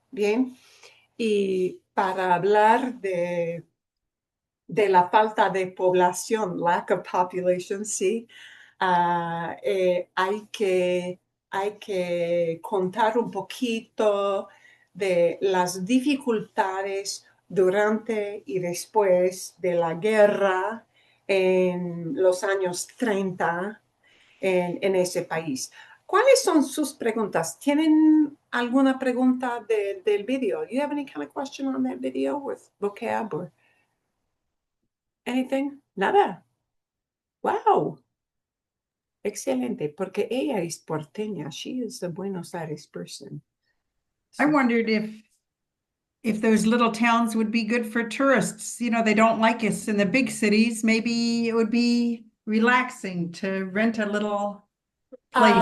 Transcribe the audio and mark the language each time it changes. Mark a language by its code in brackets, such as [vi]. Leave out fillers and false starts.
[es] Bien, y para hablar de la falta de población, [en] lack of population, [es] sí, hay que contar un poquito de las dificultades durante y después de la guerra en los años 30 en ese país. ¿Cuáles son sus preguntas? ¿Tienen alguna pregunta del video? [en] Do you have any kind of question on that video with vocab or anything? [es] Nada. Wow. Excelente, porque ella es porteña. [en] She is a Buenos Aires person. I So, wondered if those little towns would be good for tourists. You know, they don't like us in the big cities. Maybe it would be relaxing to rent a little place in